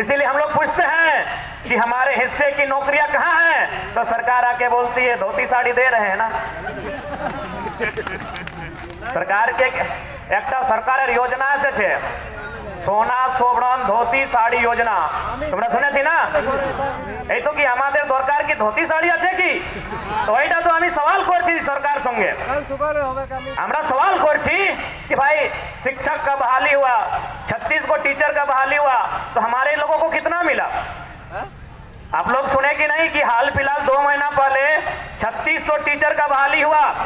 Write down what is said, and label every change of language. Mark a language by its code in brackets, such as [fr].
[hi] इसीलिए हम लोग पूछते हैं कि हमारे हिस्से की नौकरियां कहां हैं, तो सरकार आके बोलती है धोती साड़ी दे रहे हैं ना। सरकार के एक सरकार योजना से थे, सोना सोवरण धोती साड़ी योजना, [bn] তোমরা শুনেছি না? এই তো কি আমাদের দরকার কি ধोती साड़ी আছে কি? তো এটা তো আমি সওয়াল করছি [hi] সরকার সঙ্গে, আমরা সওয়াল করছি कि भाई शिक्षक का बहाली हुआ, 36 को टीचर का बहाली हुआ, तो हमारे लोगों को कितना मिला? आप लोग सुने कि नहीं कि हाल फिलहाल 2 महीना पहले 3600 टीचर का बहाली हुआ।